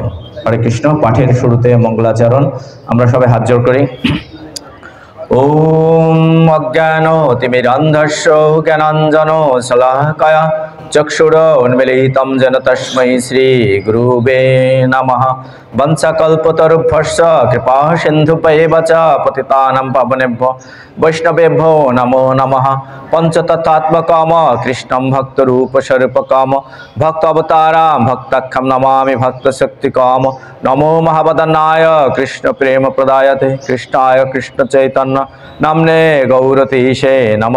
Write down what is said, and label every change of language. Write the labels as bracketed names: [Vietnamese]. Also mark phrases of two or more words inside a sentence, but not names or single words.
[Bangla] হরে কৃষ্ণ। পাঠের শুরুতে মঙ্গলাচরণ। আমরা সবাই হাত জোড় করি। [Sanskrit] ওম অজ্ঞানতিমিরান্ধস্য জ্ঞানাঞ্জন শলাকায়া চক্ষুরোন্মিলিতং যেন তস্मै শ্রী গুরুবে নমঃ। বংশকল্পতরুভ্যশ্চ কৃপা সিন্ধুভ্যেব চ পতিতানাং পাবনেভ্যো বৈষ্ণবেভ্যো নমো নমঃ। পঞ্চতত্ত্বাত্মকম কৃষ্ণং ভক্তরূপস্বরূপকম ভক্ত অবতারাম ভক্তাখ্যম নমামি ভক্তশক্তিকম। নমো মহাবদনায় কৃষ্ণ প্রেম প্রদায়তে কৃষ্ণায় কৃষ্ণ চৈতন্য নামনে গৌরতীশে নমঃ।